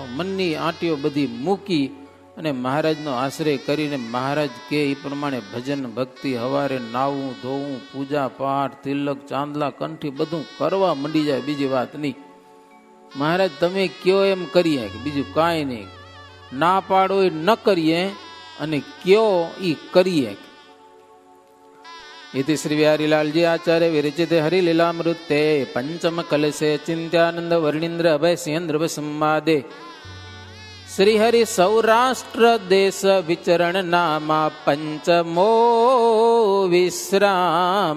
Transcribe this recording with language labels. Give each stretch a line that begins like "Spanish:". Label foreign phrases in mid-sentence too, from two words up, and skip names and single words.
Gujarati: મનની આંટીઓ બધી મૂકી અને મહારાજનો આશ્રય કરીને મહારાજ કે એ પ્રમાણે ભજન ભક્તિ હવારે નાવું ધોવું પૂજા પાઠ તિલક ચાંદલા કંઠી બધું કરવા મંડી જાય. બીજી વાત નહીં, મહારાજ તમે કયો એમ કરીએ, બીજું કાંઈ નહીં. ના પાડો એ ન કરીએ અને કયો એ કરીએ.
Sanskrit: इति श्री बिहारीलालजी आचार्य विरचिते हरिलीलामृते पंचम कलशे चिंत्यानंद वर्णींद्र अभय सिंह संवादे श्री हरि सौराष्ट्र देश विचरण नामा पंचमो विश्राम.